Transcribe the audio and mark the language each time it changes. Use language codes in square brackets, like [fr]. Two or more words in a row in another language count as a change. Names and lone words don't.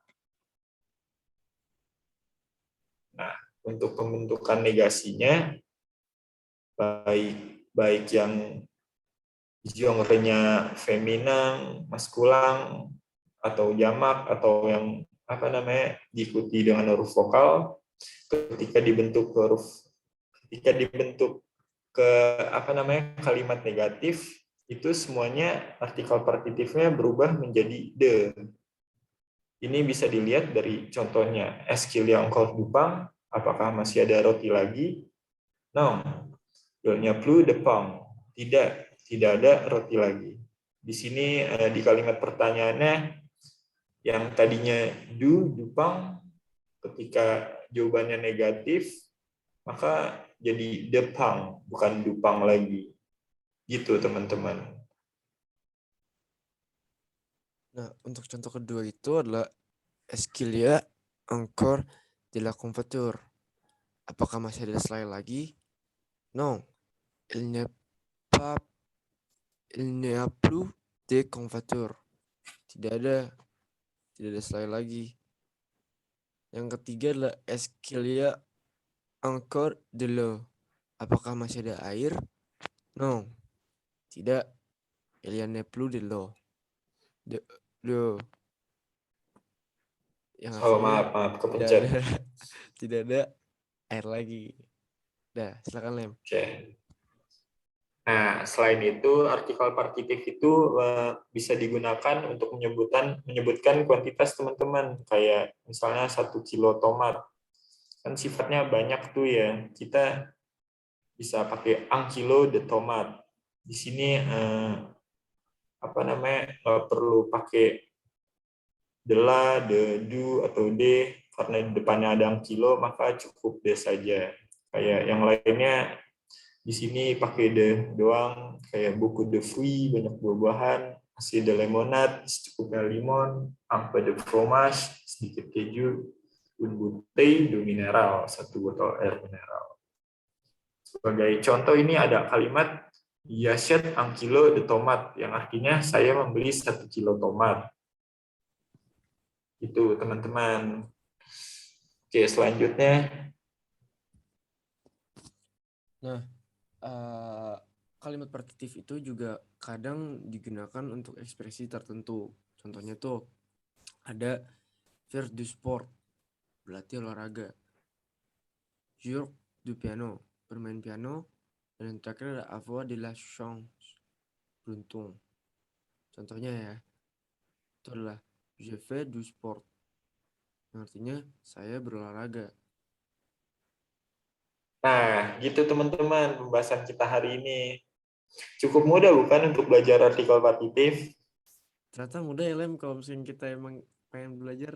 [id] Nah, untuk pembentukan negasinya, baik yang genre-nya feminan, maskulang, atau jamak, atau yang diikuti dengan huruf vokal, ketika dibentuk huruf ketika dibentuk ke kalimat negatif, itu semuanya artikel partitifnya berubah menjadi de. Ini bisa dilihat dari contohnya, [fr] est-ce qu'il y a encore du pain? [id] Apakah masih ada roti lagi? [fr] Non, il n'y a plus de pain. [id] Tidak, tidak ada roti lagi. Di sini di kalimat pertanyaannya yang tadinya [fr] du pain, [id] ketika jawabannya negatif, maka jadi [fr] de pain, [id] bukan [fr] du pain [id] lagi. Gitu teman-teman. Nah, untuk contoh kedua itu adalah [fr] est-ce qu'il y a encore de la confiture? [id] Apakah masih ada selai lagi? Non, il n'y a pas, il n'y a plus de confiture. Tidak ada selai lagi. Yang ketiga adalah [fr] est-ce qu'il y a encore de l'eau? [id] Apakah masih ada air? Non, tidak. [fr] Il y en a plus de l'eau. De [id] yang artinya Maaf, tidak kepencet. ada tidak ada air lagi. Dah, silakan Lem. Oke. Nah, selain itu, artikel partitif itu bisa digunakan untuk menyebutkan kuantitas teman-teman. Kayak misalnya 1 kilo tomat. Kan sifatnya banyak tuh ya. Kita bisa pakai [fr] un kilo de tomat. [id] Di sini nggak perlu pakai [fr] de la, de, du, [id] atau de, karena di depannya ada [fr] un kilo, [id] maka cukup de saja. Kayak yang lainnya, di sini pakai de doang, kayak [fr] beaucoup de fruits, [id] banyak buah-buahan, [fr] assez de limonade, [id] secukupnya limon, [fr] un peu de fromage, [id] sedikit keju, [fr] une bouteille de mineral, [id] 1 botol air mineral. Sebagai contoh ini ada kalimat [fr] j'achète un kilo de tomat, [id] yang artinya saya membeli 1 kilo tomat. Itu teman-teman. Oke, selanjutnya. Nah, kalimat partitif itu juga kadang digunakan untuk ekspresi tertentu. Contohnya tuh ada [fr] faire du sport, [id] berarti olahraga. [fr] Jouer du piano, [id] bermain piano. Dan yang terakhir ada [fr] avoir de la chance, [id] beruntung. Contohnya ya, itu adalah [fr] je fais du sport, [id] yang artinya saya berolahraga. Nah, gitu teman-teman pembahasan kita hari ini. Cukup mudah bukan untuk belajar artikel partitif? Ternyata mudah ya Lem, kalau misalnya kita emang pengen belajar.